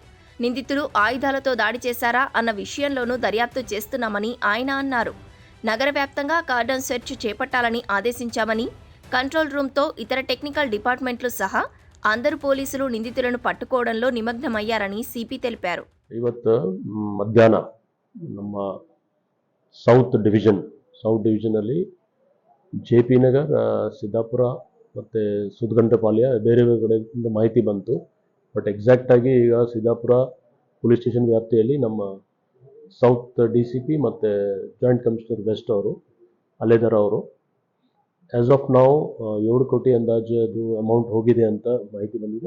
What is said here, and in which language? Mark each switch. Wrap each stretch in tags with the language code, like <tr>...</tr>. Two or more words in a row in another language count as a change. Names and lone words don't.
<te>నిందితులు ఆయుధాలతో దాడి చేశారా అన్న విషయంలోనూ దర్యాప్తు చేస్తున్నామని ఆయన అన్నారు. నగర వ్యాప్తంగా</te> <en>cordon search</en> <te>చేపట్టాలని ఆదేశించామని, కంట్రోల్ రూమ్తో ఇతర</te> <en>technical departments</en> <te>సహా అందరు పోలీసులు నిందితులను పట్టుకోవడంలో నిమగ్నమయ్యారని సిపి తెలిపారు.</te> <kn>ಇವತ್ತು ಮಧ್ಯಾಹ್ನ ನಮ್ಮ ಸೌತ್ ಡಿವಿಷನಲ್ಲಿ ಜೆ.ಪಿ. ನಗರ್, ಸಿದ್ದಾಪುರ ಮತ್ತು ಸುದ್ಗಂಟಪಾಳ್ಯ ಬೇರೆ ಬೇರೆ ಕಡೆಯಿಂದ ಮಾಹಿತಿ ಬಂತು.</kn> <en>but exactly</en> <kn>ಈಗ ಸಿದ್ದಾಪುರ</kn> <en>police station</en> <kn>ವ್ಯಾಪ್ತಿಯಲ್ಲಿ ನಮ್ಮ ಸೌತ್ DCP ಮತ್ತು</kn> <en>joint commissioner west</en> <kn>ಅವರು ಅಲ್ಲೇದಾರ ಅವರು</kn> <en>as of</en> <kn>ನಾವು 7 ಕೋಟಿ ಅಂದಾಜು ಅದು ಅಮೌಂಟ್ ಹೋಗಿದೆ ಅಂತ ಮಾಹಿತಿ ಬಂದಿದೆ.</kn>